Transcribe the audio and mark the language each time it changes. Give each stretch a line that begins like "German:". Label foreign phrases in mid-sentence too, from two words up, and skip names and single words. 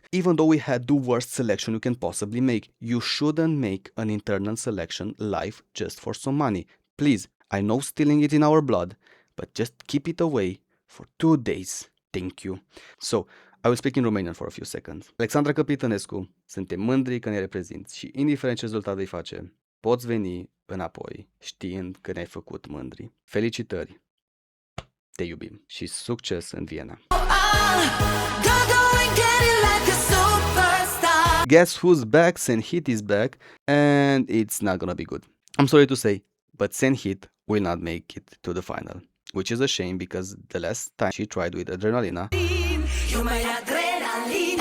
English: Even though we had the worst selection you can possibly make, you shouldn't make an internal selection live just for some money. Please. I know stealing it in our blood, but just keep it away for 2 days. Thank you. So, I will speak in Romanian for a few seconds.
Romanian: Alexandra Capitănescu, suntem mândri că ne reprezinți și indiferent ce rezultat vei face, poți veni înapoi știind că ne-ai făcut mândri. Felicitări! Te iubim și succes în Viena!
English: Go, go and get it like a superstar. Guess who's back? Senhit is back, and it's not gonna be good. I'm sorry to say, but Senhit will not make it to the final, which is a shame because the last time she tried with Adrenalina, You're my adrenalina.